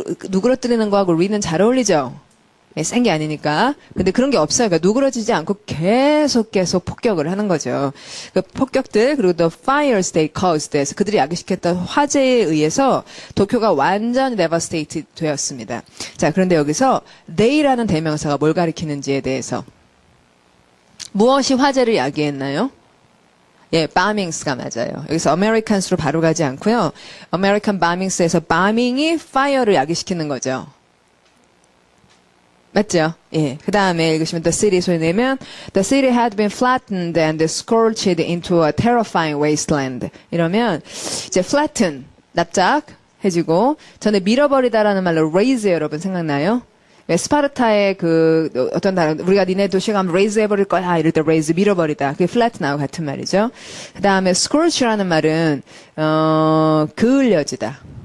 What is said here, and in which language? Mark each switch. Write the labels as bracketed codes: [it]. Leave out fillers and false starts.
[ko] 누그러뜨리는 거하고 re는 잘 어울리죠? 센 게 아니니까. 근데 그런 게 없어요. 그러니까 누그러지지 않고 계속 폭격을 하는 거죠. 그 폭격들, 그리고 [en] the fires they caused. [ko] 해서 그들이 야기시켰던 화재에 의해서 도쿄가 완전히 devastated 되었습니다. 자, 그런데 여기서 they라는 대명사가 뭘 가리키는지에 대해서 무엇이 화재를 야기했나요? 예, bombings,가 맞아요. 여기서 Americans로 바로 가지 않고요. American bombings에서 bombing이 fire를 야기시키는 거죠. 맞죠? 예. 그 다음에 읽으시면 [en] the city [ko] 소리 내면 [en] the city had been flattened and scorched into a terrifying wasteland. [ko] 이러면 이제 flatten, 납작해지고 전에 밀어버리다라는 말로 raise 여러분 생각나요? 왜 스파르타의 그 어떤 단어 우리가 니네 도시가 하면 raise 해버릴 거야 이럴 때 raise 밀어버리다 그게 flatten하고 같은 말이죠. 그 다음에 scorch라는 말은 그을려지다.